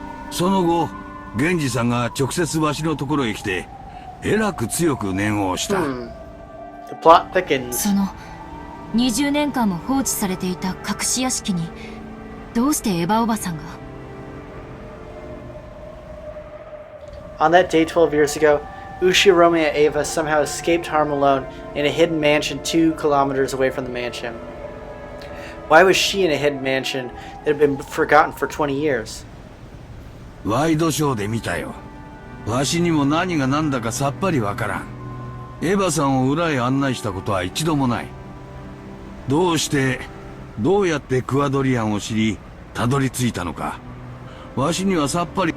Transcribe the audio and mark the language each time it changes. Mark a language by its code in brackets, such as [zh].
[ja] その後、源氏さんが直接わしのところへ来て、えらく強く念を押した。 [en] The plot thickens. [ja] その20年間も放置されていた隠し屋敷にどうしてエヴァおばさんが？ [en] On that day 12 years ago, Ushirome and Ava somehow escaped harm alone in a hidden mansion 2 kilometers away from the mansion. Why was she in a hidden mansion that had been forgotten for 20 years? [ja] ワイドショーで見たよ。わしにも何が何だかさっぱりわからん。エヴァさんを裏へ案内したことは一度もない。どうやってクアドリアンを知り、たどり着いたのか。わしにはさっぱり。